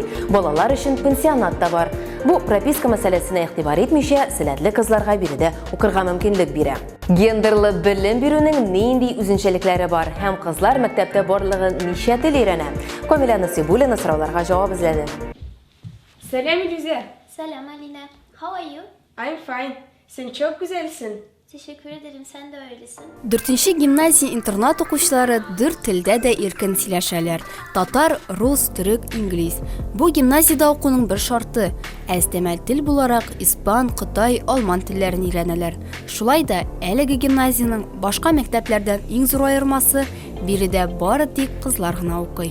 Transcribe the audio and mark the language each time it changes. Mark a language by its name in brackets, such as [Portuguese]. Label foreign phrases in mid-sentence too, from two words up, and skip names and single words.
[Tatar] Балалар өчен пенсионат та бар. Бу прописка мәсьәләсенә игътибар итмичә, сәләтле кызларга биредә укырга мөмкинлек бирә. Гендерлы белем бирүнең нинди үзенчәлекләре бар һәм кызлар мәктәптә барлыгы ничә тел өйрәнә? Камила Насибуллина сорауларга җавап эзләде. [Turkish] Selam Ilüze. [English] Selam Alina. How are you? I'm fine. [Turkish] Sen çok güzelsin. Teşekkür ederim. Sen de öylesin. [Tatar] 4-нче гимназия-интернат укучылары 4 телдә дә иркен сөйләшәләр. Татар, рус, төрек, инглиз. Бу гимназиядә укуның бер шарты. Әстәмәл тел буларак испан, кытай, алман телләрен өйрәнәләр. Шулай да әлеге гимназияның башка мәктәпләрдән иң зур аермасы биредә бары тик кызлар гына укый.